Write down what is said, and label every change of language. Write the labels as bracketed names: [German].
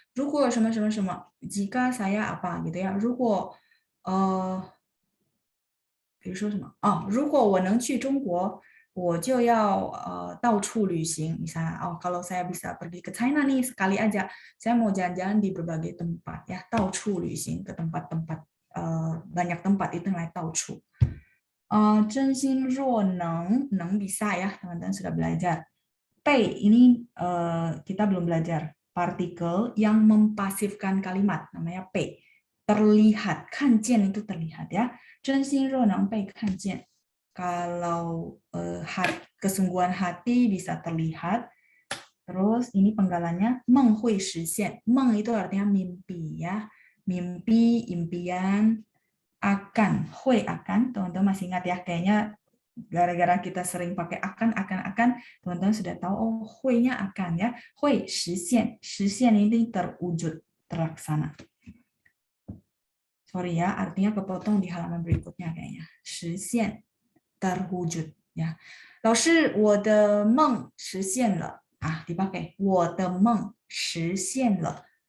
[Chinese] 如果什么什么什么, [Indonesian] jika saya apa gitu ya. [Chinese] 如果比如说什么如果我能去中国，我就要到处旅行. [Indonesian] Misalnya, kalau saya bisa pergi ke China nih sekali aja, saya mau jalan-jalan di berbagai tempat ya, [Chinese] 到处旅行 [Indonesian] ke tempat-tempat banyak tempat itu namanya 到处. [Chinese] 真心若能 [Indonesian] bisa ya, teman-teman sudah belajar. 被 ini kita belum belajar. Partikel yang mempasifkan kalimat namanya 被. Terlihat, 看见 itu terlihat ya. [Chinese] 真心若能被看见. [Indonesian] Kalau kesungguhan hati bisa terlihat. Terus ini penggalannya [Chinese] 梦会实现. [Indonesian] 梦 itu artinya mimpi ya. Mimpi, impian, akan, hui akan. Teman-teman masih ingat ya, kayaknya gara-gara kita sering pakai akan, teman-teman sudah tahu hui-nya akan ya. Hui 实现, 实现 ini terwujud, terlaksana. Sorry ya, artinya kepotong di halaman berikutnya kayaknya. 实现 terwujud ya. [Chinese] 老师，我的梦实现了. [Indonesian] Dipakai [Chinese] 我的梦实现了.